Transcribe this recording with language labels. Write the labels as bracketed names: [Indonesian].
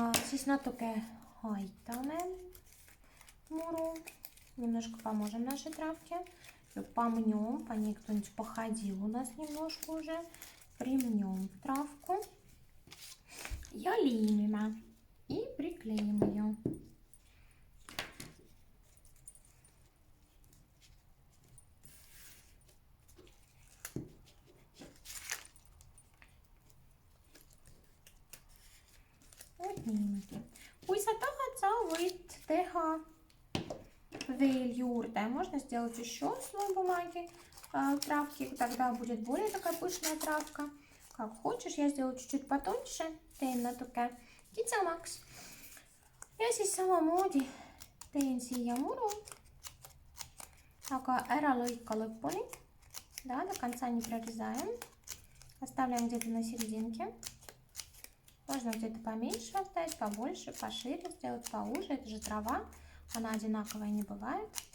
[Estonian] Siis natuke айтаме муру, [Russian] немножко поможем нашей травке, помнем, по ней кто-нибудь походил у нас немножко уже, примнем травку, [Estonian] ja liimime [Russian] и приклеим ее. [Estonian] Вот niimoodi. Kui sa tahad, sa võid teha veel juurde. [Russian] Можно сделать еще слой бумаги травки, тогда будет более такая пышная травка. Как хочешь, я сделаю чуть-чуть потоньше, [Estonian] teen natuke kitsamaks. Ja siis samamoodi teen siia muru, aga ära lõika lõpuni. [Russian] Да, до конца не прорезаем. Оставляем где-то на серединке. Можно где-то поменьше оставить, побольше, пошире, сделать поуже. Это же трава, она одинаковая не бывает.